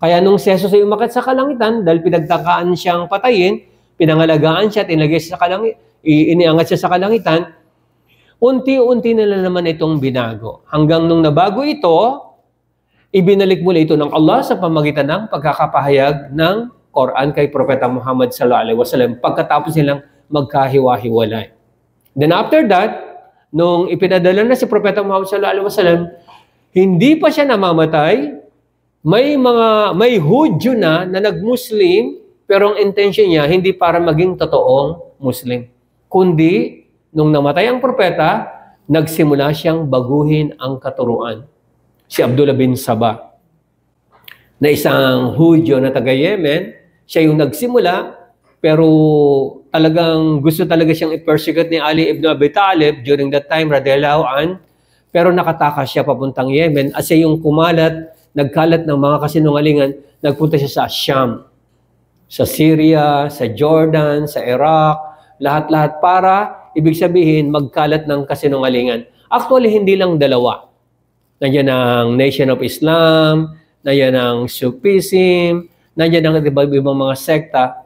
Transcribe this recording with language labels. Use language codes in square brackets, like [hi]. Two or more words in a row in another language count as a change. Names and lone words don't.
[tl] Kaya nung si Jesus ay umakyat sa kalangitan, dahil pinagtakaan siyang patayin, pinangalagaan siya, tinagay siya sa iniangat siya sa kalangitan, unti-unti nila naman itong binago. Hanggang nung nabago ito, ibinalik muli ito ng Allah sa pamagitan ng pagkakapahayag ng Quran kay Propeta Muhammad [ar] صلى الله عليه وسلم [tl] pagkatapos nilang magkahiwa-hiwalay. [en] Then after that, [tl] nung ipinadala na si Propeta Muhammad [ar] صلى الله عليه وسلم, [tl] hindi pa siya namamatay. May Hudyo na nag-Muslim, pero ang intention niya hindi para maging totoong Muslim. Kundi, nung namatay ang propeta, nagsimula siyang baguhin ang katuruan. Si Abdullah bin Sabah, na isang Hudyo na taga-Yemen, siya yung nagsimula, pero talagang gusto talaga siyang i-persecute ni Ali ibn Abi Talib [en] during that time, [ar] رضي الله عن, [tl] pero nakatakas siya papuntang Yemen at siya yung nagkalat ng mga kasinungalingan, nagpunta siya sa Sham, sa Syria, sa Jordan, sa Iraq, lahat-lahat para, ibig sabihin, magkalat ng kasinungalingan. Actually, hindi lang dalawa. Nandiyan ang Nation of Islam, nandiyan ang Sufism, nandiyan ang ibang mga sekta.